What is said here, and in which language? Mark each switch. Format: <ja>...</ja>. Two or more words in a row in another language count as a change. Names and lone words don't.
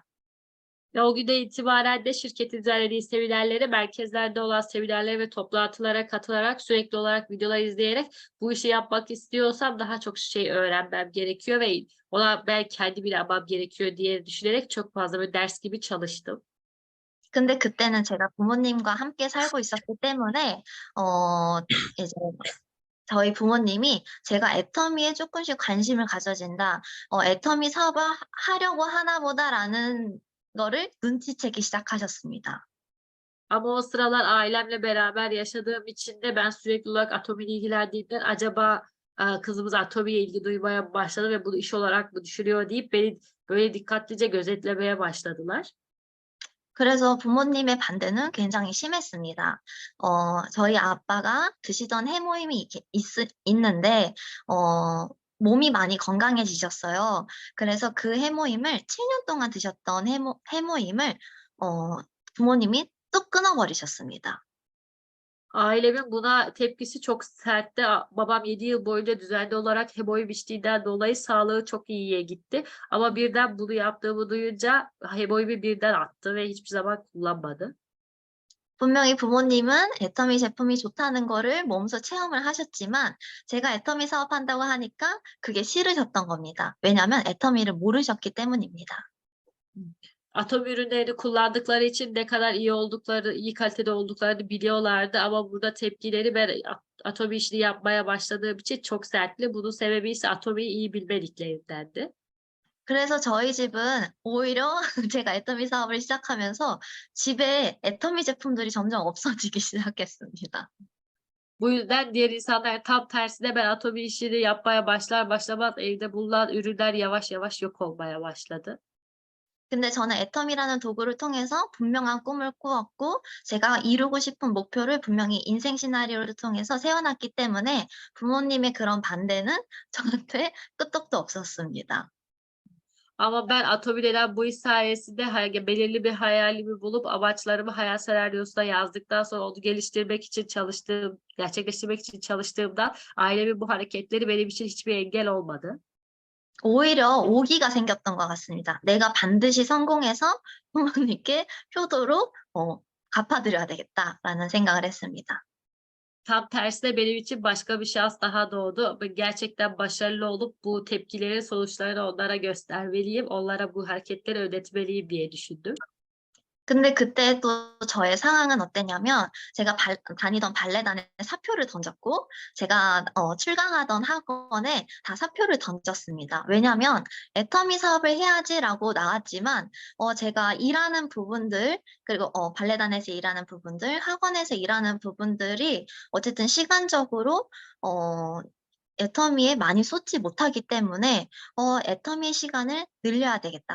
<tr>Ve o günden itibaren de şirketin düzenlediği seminerlere, merkezlerde olan seminerlere ve toplantılara katılarak sürekli olarak videolar izleyerek bu işi yapmak istiyorsam daha çok şey öğrenmem gerekiyor ve ona ben kendim yapmam gerekiyor diye düşünerek çok fazla böyle ders gibi çalıştım.</tr> <ko>근데 그때는 제가 부모님과 함께 살고 있었기 때문에 이제 저희 부모님이 제가 애터미에 쪼끔씩 관심을 가져진다. '애터미 사업을 하려고 하나 보다.'라는 거를 눈치채기 시작하셨습니다.</ko> <tr>Ama o sıralar ailemle beraber yaşadığım için de ben sürekli olarak Atomi'yle ilgilendiğimden acaba kızımız Atomi'ye ilgi duymaya başladı ve bunu iş olarak mı düşünüyor deyip beni böyle dikkatlice gözetlemeye başladılar.</tr> <ko>그래서 부모님의 반대는 굉장히 심했습니다. 저희 아빠가 드시던 해모임이 이렇게 있는데 몸이 많이 건강해지셨어요. 그래서 그 해모임을 7년 동안 드셨던 해모임을 부모님이 뚝 끊어 버리셨습니다.</ko> <tr>Ailemin buna tepkisi çok sertti. Babam 7 yıl boyunca düzenli olarak hemoroid içtiğinden dolayı sağlığı çok iyiye gitti. Ama birden bunu yaptığımı duyunca hemoroidi birden attı ve hiçbir zaman kullanmadı.</tr> <ko>분명히 부모님은 애터미 제품이 좋다는 거를 몸소 체험을 하셨지만 제가 애터미 사업한다고 하니까 그게 싫으셨던 겁니다. 왜냐하면 애터미를 모르셨기 때문입니다.</ko> <tr>Atom ürünlerini kullandıkları için ne kadar iyi oldukları, iyi kalitede olduklarını biliyorlardı ama burada tepkileri ben atom işini yapmaya başladığım için çok sertti. Bunun sebebi ise atomi iyi bilmediklerindendi.</tr> <ko>그래서 저희 집은 오히려 제가 애터미 사업을 시작하면서 집에 애터미 제품들이 점점 없어지기 시작했습니다.</ko> <tr>Bu yüzden diğer insanlar tam tersine ben atomi işini yapmaya başlar başlamaz evde bulunan ürünler yavaş yavaş yok olmaya başladı.</tr> <ko>근데 저는 애터미라는 도구를 통해서 분명한 꿈을 꾸었고 제가 이루고 싶은 목표를 분명히 인생 시나리오를 통해서 세워놨기 때문에 부모님의 그런 반대는 저한테 끄떡도 없었습니다.</ko> <tr>Ama ben Atomi denen bu iş sayesinde belirli bir hayalimi bulup amaçlarımı hayal senaryosuna yazdıktan sonra onu geliştirmek için gerçekleştirmek için çalıştığımda ailemin bu hareketleri benim için hiçbir engel olmadı.</tr> <ko>오히려 오기가 생겼던 것 같습니다. 내가 반드시 성공해서 부모님께 효도로 갚아드려야 되겠다라는 생각을 했습니다.</ko> <tr>Tam tersine benim için başka bir şans daha doğdu. Ben gerçekten başarılı olup bu tepkilerin sonuçlarını onlara göstermeliyim. Onlara bu hareketleri ödetmeliyim diye düşündüm.</tr> <ko>근데 그때 또 저의 상황은 어땠냐면 제가 다니던 발레단에 사표를 던졌고 제가 출강하던 학원에 다 사표를 던졌습니다. 왜냐하면 '애터미 사업을 해야지.'라고 나왔지만 제가 일하는 부분들 그리고 발레단에서 일하는 부분들, 학원에서 일하는 부분들이 어쨌든 시간적으로 애터미에 많이 쏟지 못하기 때문에 '애터미 시간을 늘려야 되겠다.</ko>